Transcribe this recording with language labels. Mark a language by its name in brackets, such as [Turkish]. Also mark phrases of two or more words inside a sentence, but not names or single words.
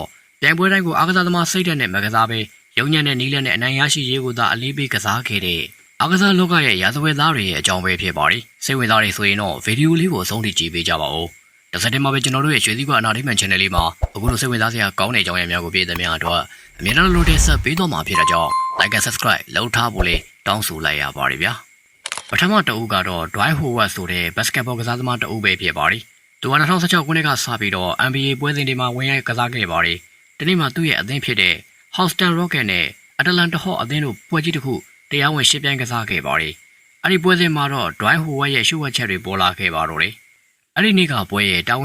[Burmese] ပြိုင်ပွဲတိုင်းကိုအားကစားသမားစိတ်ဓာတ်နဲ့မကစားဘဲရုံညံ့တဲ့နီးလန်းနဲ့အနိုင်ရရှိရေးကိုသာအလေးပေးကစားခဲ့တဲ့အားကစားလောကရဲ့ရာဇဝတ်သားတွေရဲ့အကြောင်းပဲဖြစ်ပါတယ်စိတ်ဝင်စားတွေဆိုရင်တော့ဗီဒီယိုလေးကိုအဆုံးထိကြည့်ပေးကြပါဦးတစ်စက်တည်းမှာပဲကျွန်တော်တို့ရဲ့ရွှေစည်းကွာအနာဒိမန် channel လေးမှာအခုလိုစိတ်ဝင်စားစရာကောင်းတဲ့အကြောင်းအရာများကိုပြည့်တဲ့များအတွက်အမြဲတမ်းလိုတဲ့ဆက်ပေးသွားမှာဖြစ်တဲ့ကြောင့် [English] like and subscribe [Burmese] လုပ်ထားဖို့လေးတောင်းဆိုလိုက်ရပါတယ်ဗျာပထမ တအုပ်ကတော့ Dwight Howard ဆိုတဲ့ basketball ကစားသမားတအုပ်ပဲဖြစ်ပါတယ်သူက2016ခုနှစ်ကစပြီးတော့ NBA ပွဲစဉ်တွေမှာဝင်ရောက်ကစားခဲ့ပါတယ်ဒီနေ့မှာသူ့ရဲ့အသင်းဖြစ်တဲ့ Houston Rockets နဲ့ Atlanta Hawks အသင်း တို့ပွဲကြီးတစ်ခုတရားဝင်ရှင်းပြိုင်ကစားခဲ့ပါတယ်အဲ့ဒီပွဲစဉ်မှာတော့ Dwight Howard ရဲ့ရှုပ်ဝက်ချက်တွေပေါ်လာခဲ့ပါတော့တယ်အဲ့ဒီနေ့ကပွဲရဲ့တာ